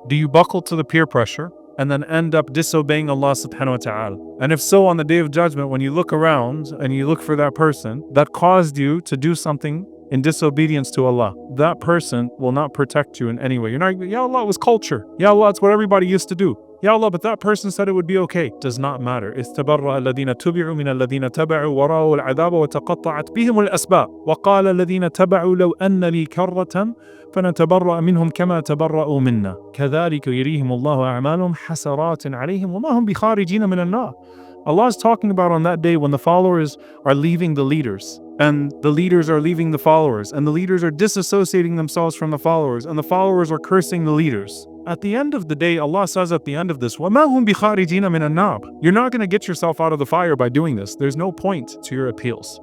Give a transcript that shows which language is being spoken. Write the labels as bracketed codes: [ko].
[en] Do you buckle to the peer pressure and then end up disobeying Allah subhanahu wa ta'ala? And if so, on the Day of Judgment, when you look around and you look for that person that caused you to do something in disobedience to Allah, that person will not protect you in any way. You're not, Ya Allah, it was culture. Ya Allah, it's what everybody used to do. Ya Allah, but that person said it would be okay. Does not matter. [ar] استبرأ الذين تبعوا من الذين تبعوا ورأوا العذاب وتقطعت بهم الأسباب وقال الذين تبعوا لو أن لي كرة فنتبرأ منهم كما تبرأوا منا كذلك يريهم الله أعمالهم حسرات عليهم وما هم بخارجين من النار. [en] Allah is talking about on that day when the followers are leaving the leaders, and the leaders are leaving the followers, and the leaders are disassociating themselves from the followers, and the followers are cursing the leaders. At the end of the day, Allah says at the end of this, [ar] وَمَا هُمْ بِخَارِجِينَ مِنَ النَّارِ. [en] You're not going to get yourself out of the fire by doing this. There's no point to your appeals.